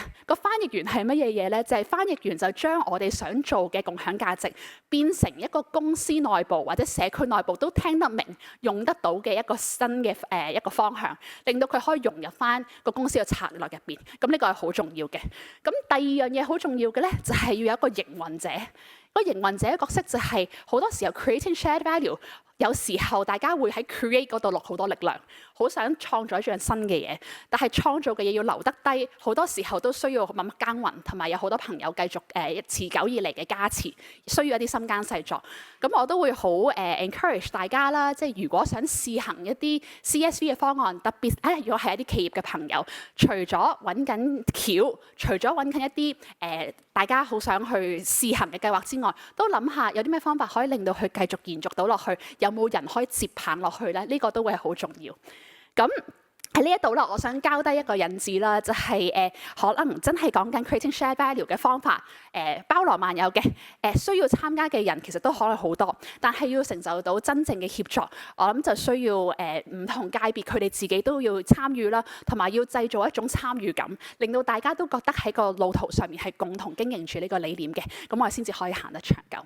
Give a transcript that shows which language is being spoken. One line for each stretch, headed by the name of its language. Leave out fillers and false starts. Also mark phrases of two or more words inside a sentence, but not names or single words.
Cantonese: 個翻譯員係乜嘢嘢咧？就係翻譯員就將我哋想做嘅共享價值變成一個公司內部或者社區內部都聽得明、用得到嘅一個新嘅一個方向，令到佢可以融入翻個公司嘅策略入邊。咁呢個係好重要嘅。咁第二樣嘢好重要嘅咧，就係要有一個營運者。個營運者嘅角色就係好多時候
English: creating shared value，
Cantonese: 有時候大家會喺 create 嗰度落好多力量，好想創造一樣新嘅嘢，但係創造嘅嘢要留得低，好多時候都需要默默耕耘，同埋有好多朋友繼續持久以嚟嘅加持，需要一啲心耕細作。咁我都會好encourage 大家啦，即係如果想試行一啲 CSV 嘅方案，特別如果係一啲企業嘅朋友，除咗揾緊橋，除咗揾緊一啲大家好想去試行嘅計劃之外，都諗下有啲咩方法可以令到佢繼續延續到落去，有冇人可以接棒落去咧？呢個都會係好重要。咁喺呢一度啦，我想交低一個引子啦，就係可能真係講緊
English: creating shared value
Cantonese: 嘅方法，包羅萬有嘅，需要參加嘅人其實都可能好多，但係要成就到真正嘅協作，我諗就需要唔同界別佢哋自己都要參與啦，同埋要製造一種參與感，令到大家都覺得喺個路途上面係共同經營住呢個理念嘅，咁我哋先至可以行得長久。